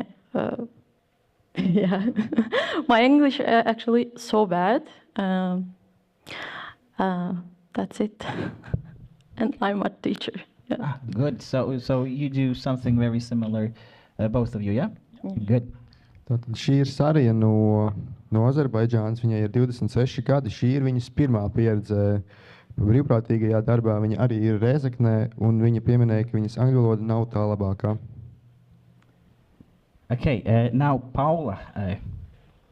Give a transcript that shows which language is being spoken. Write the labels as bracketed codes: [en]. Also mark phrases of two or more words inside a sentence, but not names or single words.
[en] Yeah, my English actually so bad. That's it. And I'm a teacher. Yeah. Good. So you do something very similar, both of you, yeah? Good. [lv] Tātad šī ir Sarija no Azerbaidžānas. Viņai ir 26 gadi. Šī ir viņas pirmā pieredze brīvprātīgajā darbā. Viņa arī ir Rēzeknē, un viņa pieminēja, ka viņas angļu valoda nav tā labākā. [en] Okay, now Paula.